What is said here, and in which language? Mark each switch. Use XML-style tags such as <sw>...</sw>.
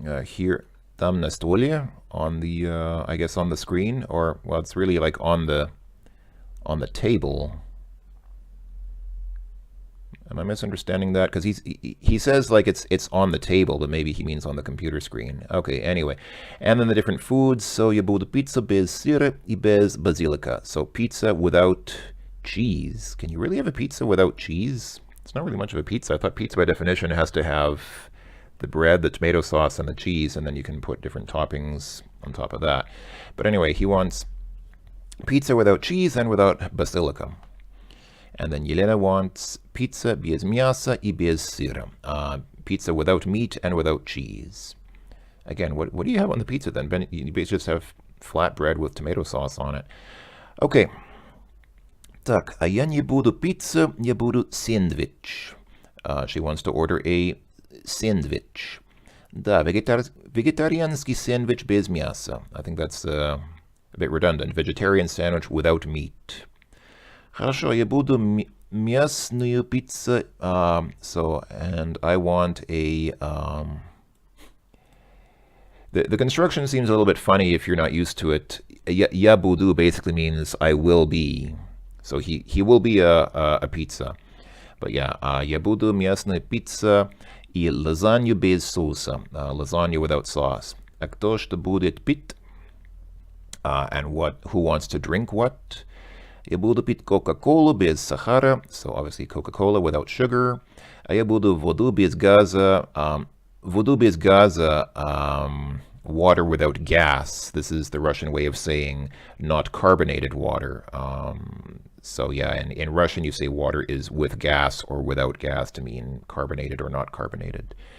<en>Here,</en> <ru>там на столе,</ru> <en>on the, I guess on the screen, or, well, it's really like on the table. Am I misunderstanding that? Because he says like it's on the table, but maybe he means on the computer screen. Okay, anyway. And then the different foods.</en> <ru>So я буду pizza без сыра и без базилика.</ru> <en>So pizza without cheese. Can you really have a pizza without cheese? It's not really much of a pizza. I thought pizza by definition has to have the bread, the tomato sauce, and the cheese, and then you can put different toppings on top of that. But anyway, he wants pizza without cheese and without basilica. And then Yelena wants pizza</en> <ru>без мяса и без сыра.</ru> <en>Pizza without meat and without cheese. Again, what do you have on the pizza then? Ben, you just have flat bread with tomato sauce on it. Okay.</en> <ru>Так, а я не буду пицца, я буду сэндвич.</ru> <en>She wants to order a sandwich.</en> <ru>Да, vegetarianский сэндвич без мяса.</ru> <en>I think that's a bit redundant. Vegetarian sandwich without meat.</en> <ru>Хорошо, я буду мясную пиццу.</ru> <en>And I want a... The construction seems a little bit funny if you're not used to it.</en> <ru>Я буду</ru> <en>basically means I will be. So he will be a pizza.</en> <ru>But yeah, я буду мясная пицца и лазанью без соуса.</ru> <en>Lasagna without sauce.</en> <ru>А кто что будет пить?</ru> <en>And who wants to drink what?</en> <ru>Я буду пить Coca-Cola без сахара.</ru> <en>So obviously Coca-Cola without sugar.</en> <ru>А я буду воду без газа. Воду без газа,</ru> <en>water without gas. This is the Russian way of saying not carbonated water. So yeah, in Russian you say water is with gas or without gas to mean carbonated or not carbonated.</en>